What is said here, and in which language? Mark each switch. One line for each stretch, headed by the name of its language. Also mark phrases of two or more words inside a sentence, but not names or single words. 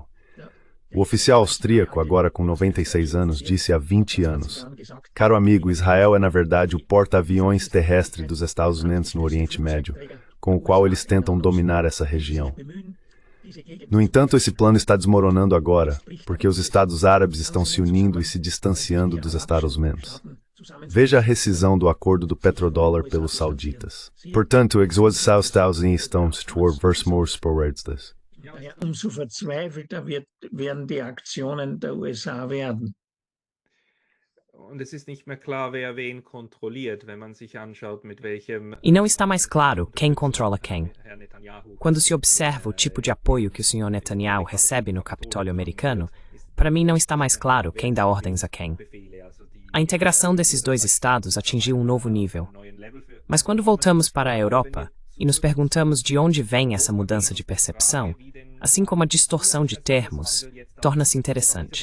Portuguese: O oficial austríaco, agora com 96 anos, disse há 20 anos: "Caro amigo, Israel é na verdade o porta-aviões terrestre dos Estados Unidos no Oriente Médio, com o qual eles tentam dominar essa região." No entanto, esse plano está desmoronando agora, porque os Estados Árabes estão se unindo e se distanciando dos Estados Unidos. Veja a rescisão do acordo do petrodólar pelos sauditas. Portanto, Estados estão versmorsporedstas.
German: Umso verzweifelter werden die Aktionen der USA werden. Und es ist nicht mehr klar, wer wen kontrolliert, wenn man sich anschaut, mit welchem
Portuguese: E não está mais claro quem controla quem. Quando se observa o tipo de apoio que o Sr. Netanyahu recebe no Capitólio americano, para mim não está mais claro quem dá ordens a quem. A integração desses dois estados atingiu um novo nível. Mas quando voltamos para a Europa e nos perguntamos de onde vem essa mudança de percepção, assim como a distorção de termos, torna-se interessante.